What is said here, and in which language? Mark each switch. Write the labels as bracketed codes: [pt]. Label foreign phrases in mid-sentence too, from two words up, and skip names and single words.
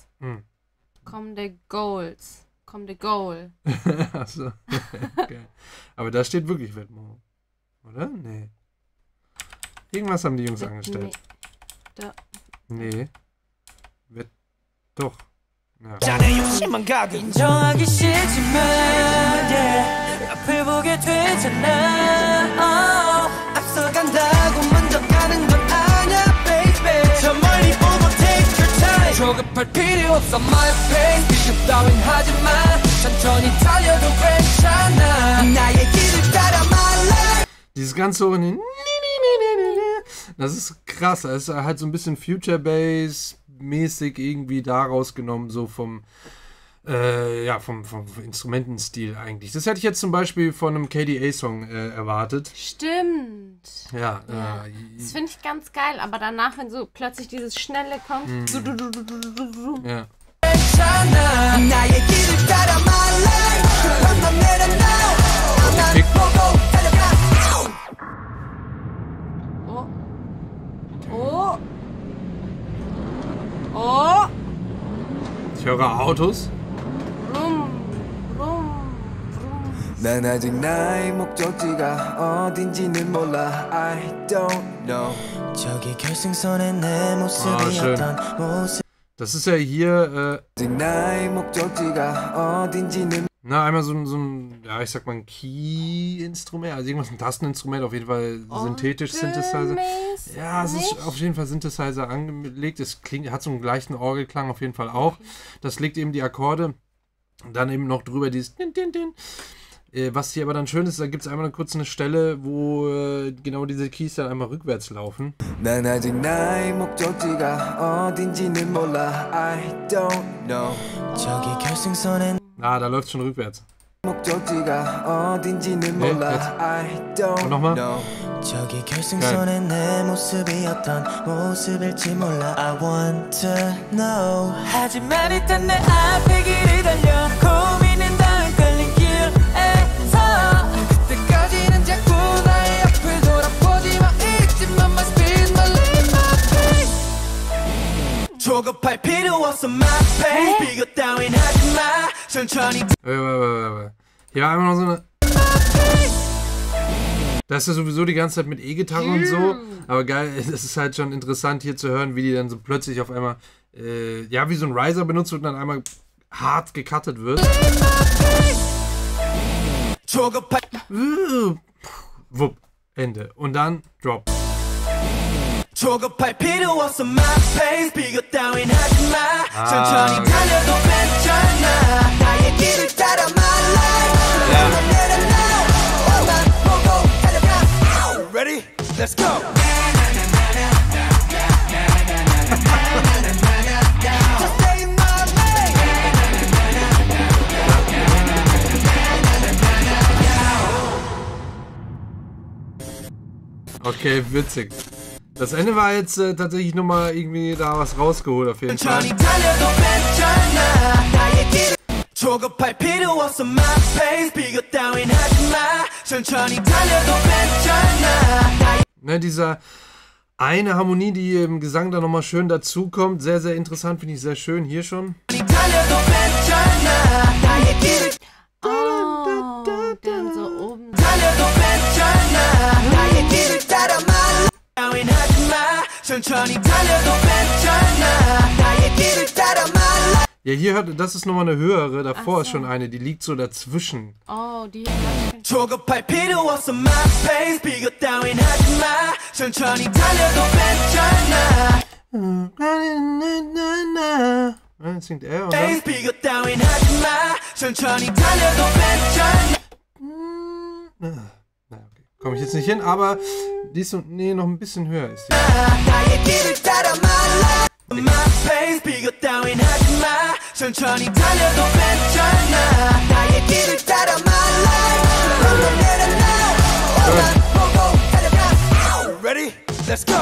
[de] Comme des Goals. Comme des Goal. Achso. Okay. Aber da steht wirklich Vêtements. Oder? Nee. Irgendwas haben die Jungs angestellt. Nee. Doch. Ja. [ko] 조급할 필요 없어 [en] my pace [ko] 비교 따윈 하지마 천천히 달려도 괜찮아 나의 길을 따라 [en] my life [de] Dieses ganze Ohr, das ist krass, das ist halt so ein bisschen [en] Future Bass [de] mäßig irgendwie daraus genommen, so vom Instrumentenstil eigentlich. Das hätte ich jetzt zum Beispiel von einem KDA-Song erwartet. Stimmt. Ja. Das finde ich ganz geil, aber danach, wenn so plötzlich dieses Schnelle kommt. Ja. Oh. Oh. Ich höre Autos. [ko] 난 아직 나의 목적지가 어딘지는 몰라 [en] I don't know [ko] 저기 결승선에 내 모습이었던 모습 [de] Das ist ja hier [ko] 아직 나의 목적지가 어딘지는 [de] einmal so ein, ja, ich sag mal ein Key-Instrument, also irgendwas, ein Tasteninstrument, auf jeden Fall synthetisch Synthesizer. Ja, es ist auf jeden Fall Synthesizer angelegt, es hat so einen gleichen Orgelklang auf jeden Fall auch. Das legt eben die Akkorde und dann eben noch drüber dieses Din. Was hier aber dann schön ist, da gibt es einmal kurz eine Stelle, wo genau diese Keys dann einmal rückwärts laufen. [ko] 난 아직 나의 목적지가 어딘지는 몰라 [en] I don't know [ko] 저기 결승선에 [de] Da läuft schon rückwärts. [ko] 목적지가 어딘지는 몰라 [en] I don't [de] nochmal. [ko] know 저기 결승선에 내 모습이었던 모습일지 몰라 [en] I want to know [ko] 하지만 일단 내 앞에 길을 달려 고민은 다 헷갈린 길에서 그때까지는 자꾸 나의 앞을 돌아보지 마 잊지만 [en] my speed my limit my pace [ko] 조급할 필요 없어 [en] my pace [ko] 비교 따윈 하지마 천천히 [de] Hier war einmal noch so eine. Das ist ja sowieso die ganze Zeit mit E-Gitarre und so. Aber geil, es ist halt schon interessant hier zu hören, wie die dann so plötzlich auf einmal, ja, wie so ein Riser benutzt wird und dann einmal hart gecuttet wird. Wupp, Ende. Und dann Drop. [ko] 조급할 필요 없어 [en] my pace [ko] 비교 따윈 하지마 천천히 달려도 괜찮아 나의 길을 따라 [en] my life [ko] 너만 보고 달려가 Ready? [en] Let's go Just stay in my lane [de] Okay, witzig. Das Ende war jetzt tatsächlich nochmal irgendwie da was rausgeholt auf jeden Fall. [ko] 조급할 필요 없어 my pace 비교 따윈 하지마 천천히 달려도 괜찮아 [de] Ne, dieser eine Harmonie, die im Gesang da nochmal schön dazukommt. Sehr, sehr interessant, finde ich sehr schön. Hier schon. Oh, dann so oben. Ja, hier hört, das ist nochmal eine höhere. Davor ist schon eine, die liegt so dazwischen. Oh, die. [ko] 조급할 필요 없어 my pace 비교 따윈 하지마 천천히 달려도 괜찮아 [de] Das singt er, oder? [ko] 비교 따윈 하지마 천천히 달려도 괜찮아 [de] Na, okay. Komme ich jetzt nicht hin, aber die ist so, nee, noch ein bisschen höher ist die. [ko] 나의 길을 따라 [en] my pace [ko] 비교 따윈 하지마 천천히 달려도 괜찮아 나의 길을 따라 [en] my life [ko] Ready? [en] Let's go